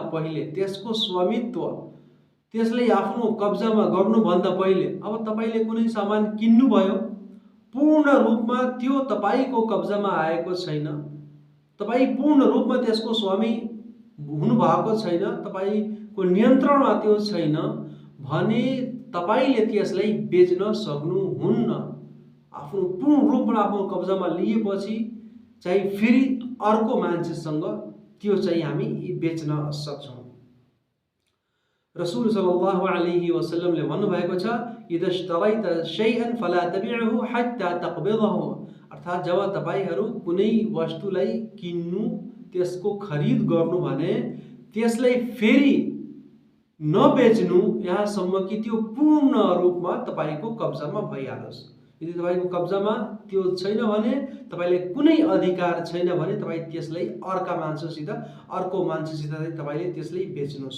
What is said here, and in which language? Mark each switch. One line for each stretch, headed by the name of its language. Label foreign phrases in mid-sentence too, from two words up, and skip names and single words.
Nepali: पहिले, त्यसको स्वामित्व, त्यसलाई आफ्नो कब्जामा गर्नुभन्दा पहिले, अब तपाईले कुनै सामान किन्नुभयो, पूर्ण रूपमा त्यो तपाईको कब्जामा आएको छैन, तपाई पूर्ण रूपमा त्यसको स्वामी हुनुभएको छैन, तपाईको नियन्त्रणमा त्यो छैन भने तपाईले त्यसलाई बेच्न सक्नुहुन्न। आफ्नो पूर्ण रूपमा आफ्नो कब्जामा लिएपछि चाहिँ फेरि अर्को मान्छेसँग त्यो चाहिँ हामी बेच्न सक्छौँ। रसूल
Arabic: صلى الله عليه وسلم
Nepali: भन्नुभएको छ,
Arabic: إذا اشتريت شيئا فلا تبعه حتى تقبضه,
Nepali: अर्थात् जब तपाईहरू कुनै वस्तुलाई किन्नु, त्यसको खरिद गर्नु भने त्यसलाई फेरि नबेच्नु यहाँसम्म कि त्यो पूर्ण रूपमा तपाईको कब्जामा भइहालोस्। यदि तपाईको कब्जामा त्यो छैन भने, तपाईले कुनै अधिकार छैन भने तपाई त्यसलाई अर्को मान्छेसित तपाईले त्यसलाई बेच्नुस्।